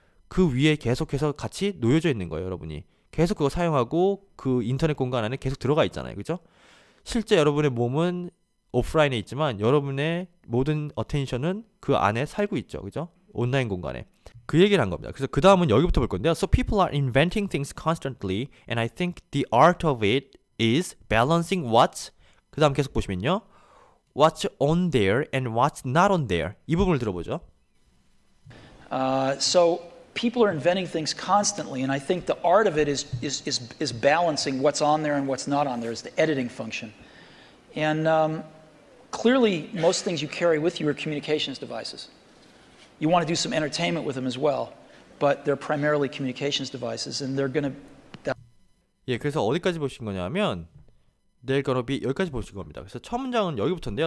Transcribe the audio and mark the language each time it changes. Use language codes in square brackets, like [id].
[ko] 그 위에 계속해서 같이 놓여져 있는 거예요. 여러분이. 계속 그거 사용하고 그 인터넷 공간 안에 계속 들어가 있잖아요. 그죠? 실제 여러분의 몸은 오프라인에 있지만 여러분의 모든 어텐션은 그 안에 살고 있죠. 그죠? 온라인 공간에. 그 얘기를 한 겁니다. 그래서 그 다음은 여기부터 볼 건데요. [en] So people are inventing things constantly and I think the art of it is balancing what's [ko] 그 다음 계속 보시면요. [en] What's on there and what's not on there. [ko] 이 부분을 들어보죠. [en] So people are inventing things constantly and I think the art of it is balancing what's on there and what's not on there is the editing function. And clearly most things you carry with you are communications devices. You want to do some entertainment with them as well, but they're primarily communications devices, and they're going to. [ko] 예, 그래서 어디까지 보신 거냐면 [en] they're gonna be [ko] 여기까지 보신 겁니다. 그래서 첫 문장은 여기부터인데요.